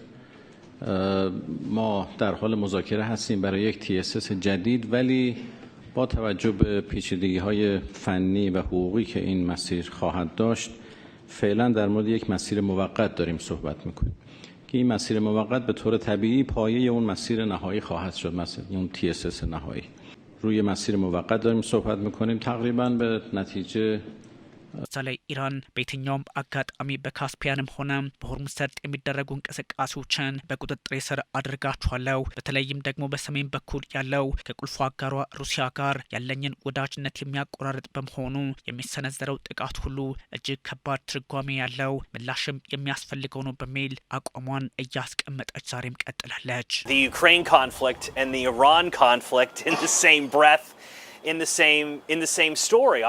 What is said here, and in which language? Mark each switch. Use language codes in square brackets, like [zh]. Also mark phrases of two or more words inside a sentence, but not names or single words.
[fa] ما در حال مذاکره هستیم برای یک TSS جدید ولی با توجه به پیچیدگی‌های فنی و حقوقی که این مسیر خواهد داشت فعلا در مورد یک مسیر موقت داریم صحبت می‌کنیم. که این مسیر موقت به طور طبیعی پایه اون مسیر نهایی خواهد شد، مثلا اون TSS نهایی. روی مسیر موقت داریم صحبت میکنیم تقریبا به نتیجه [am] ዛሬ ኢራን በየትኛውም አጋጣሚ በካስፒያንም ሆነ በሆርሙዝ ሰርጥ የሚደረጉ እንቅስቃሴዎችን በቁጥጥር ስር አድርጋቸዋለሁ፣ በተለይም ደግሞ በሰሜን በኩል ያለው ከቁልፉ አጋሯ ሩሲያ ጋር ያለኝን ወዳጅነት የሚያቆራርጥ በመሆኑ የሚሰነዘረው ጥቃት ሁሉ እጅግ ከባድ ትርጓሜ ያለው ምላሽም የሚያስፈልገው ነው በሚል አቋሟን እያስቀመጠች ዛሬም ቀጥላለች። [en] The Ukraine conflict and the Iran conflict in the same breath, in the same story.